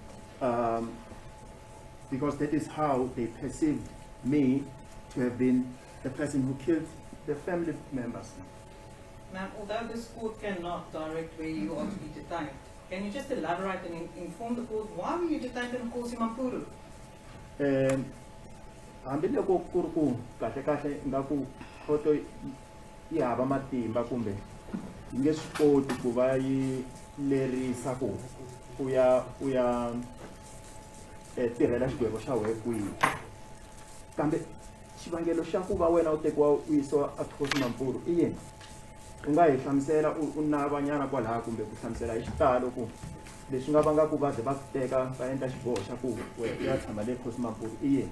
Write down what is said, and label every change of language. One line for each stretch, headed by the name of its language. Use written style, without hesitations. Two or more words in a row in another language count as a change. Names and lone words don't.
English: Because that is how they perceived me to have been the person who killed the family members. Ma'am, although this court cannot direct where you are to be detained, can you just elaborate and inform the court why were you detained in Kgoshi Mampuru?
Tsonga: Ambile ko kurku kahle kahle ngaku khoto yi hava matimba kumbe nge swi koti ku va yi lerisa ku u ya tirhela xigwebo xa wehe kwihi kambe xivangelo xa ku va wena u tekiwa u yisiwa a Kgoshi Mampuru i yini u nga hi hlamusela u navanyana kwalaha kumbe ku hlamusela hi xitalo ku leswi nga vanga ku va ze va teka va endla xiboho xa ku u ya tshama le Kgoshi Mampuru i yini